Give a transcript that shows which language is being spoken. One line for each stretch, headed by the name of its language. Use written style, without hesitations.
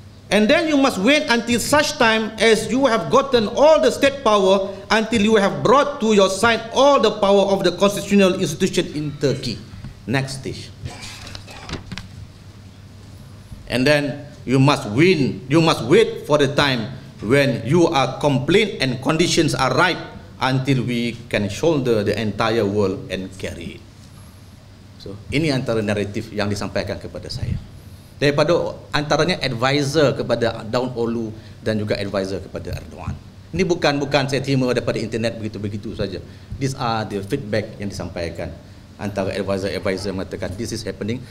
English: And then you must wait until such time as you have gotten all the state power, until you have brought to your side all the power of the constitutional institution in Turkey. Next stage. And then you must wait for the time when you are complete and conditions are right, until we can shoulder the entire world and carry it.
Malay: So, ini antara naratif yang disampaikan kepada saya. Daripada antaranya advisor kepada Daun Olu dan juga advisor kepada Erdogan. Ini bukan saya terima daripada internet begitu-begitu saja.
English: These are the feedback
Malay: yang disampaikan. Antara advisor mengatakan
English: this is happening.